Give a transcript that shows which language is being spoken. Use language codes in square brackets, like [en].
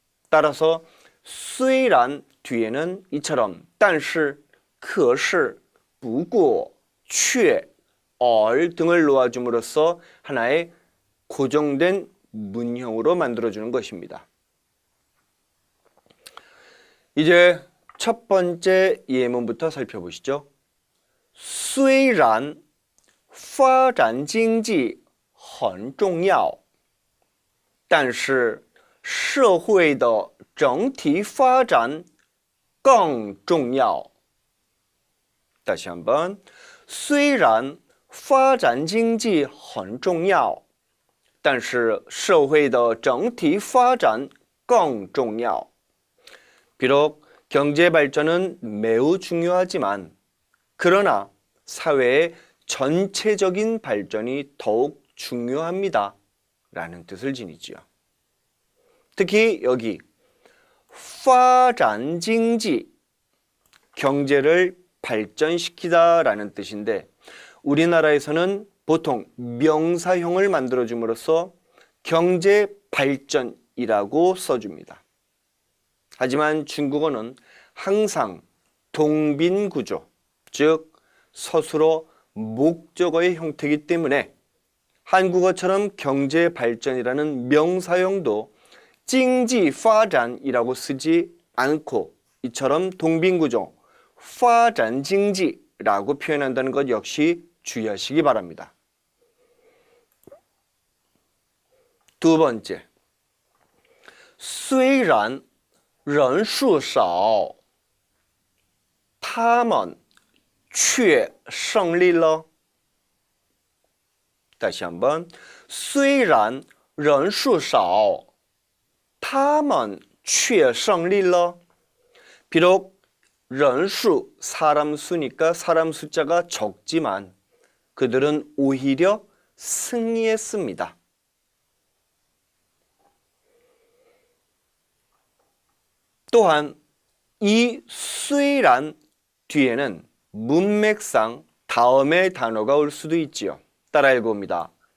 [ko] 따라서 虽然 뒤에는 이처럼 但是可是不过却 등을 놓아줌으로써 하나의 고정된 문형으로 만들어주는 것입니다. 이제 첫 번째 예문부터 살펴보시죠. [zh] 虽然发展经济很重要，但是社会的整体发展更重要。 [ko] 다시 한번. [zh] 虽然发展经济很重要，但是社会的整体发展更重要. [ko] 비록 경제 발전은 매우 중요하지만 그러나 사회의 전체적인 발전이 더욱 중요합니다. 라는 뜻을 지니지요. 특히 여기 发展经济 경제를 발전시키다 라는 뜻인데 우리나라에서는 보통 명사형을 만들어줌으로써 경제 발전이라고 써줍니다. 하지만 중국어는 항상 동빈구조, 즉 서술어 목적어의 형태이기 때문에 한국어처럼 경제 발전이라는 명사형도 经济发展이라고 쓰지 않고 이처럼 동빈구조 发展经济라고 표현한다는 것 역시 주의하시기 바랍니다. 두 번째, [zh] 虽然人数少他们却胜利了. [ko] 다시 한번, [zh] 虽然人数少他们却胜利了. [ko] 비록 人数, 사람 수니까 사람 숫자가 적지만 그들은 오히려 승리했습니다. 또한 이 虽然 뒤에는 문맥상 다음의 단어가 올 수도 있지요. 따라 읽어봅니다.